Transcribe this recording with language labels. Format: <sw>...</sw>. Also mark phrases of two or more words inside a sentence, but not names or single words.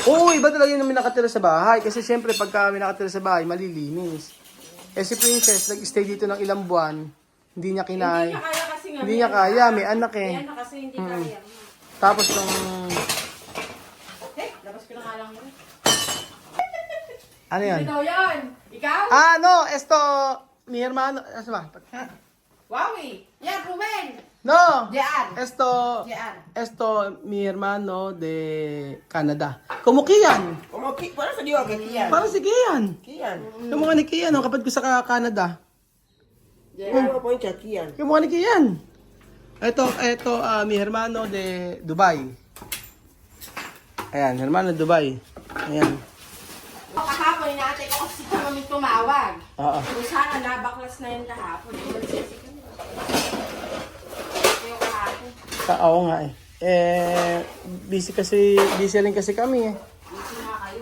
<tl>Oo, iba talaga yung may nakatira sa bahay. Kasi syempre, pagka may nakatira sa bahay, malilinis. Eh si Princess, nag-stay dito ng ilang buwan. Hindi niya Hindi kinaya. niya kaya kasi nga. Hindi niya kaya, may anak eh. May anak kasi hindi kaya. Tapos nung... Labas ko na nga lang yun. Ano yan? Ito yun. Ikaw?</tl> <es>Esto, mi hermano...</es> <tl>Ano ba? Wowie. Yan, Ruben. No! Diyan.</tl> <es>Esto, mi hermano de Canada. Como Kian. Como que, por eso digo que Kian.</es> <tl>Para si Kian. Kian. Yung mga ni Kian, kapatid ko sa Canada.</tl> <es>Yo poncha Kian.</es> <tl>Yung mga ni Kian. Ito,</tl> <es>mi hermano de Dubai.</es> <tl>Ayan,</tl> <es>hermano de Dubai.</es> <tl>Ayan. Kahapon, inaantay ko kasi sa mami tumawag. Oo. Kung sana nabaklas na yun kahapon. Yung kahapon. Oo nga eh. Busy rin kasi kami eh. Busy na kayo.</tl>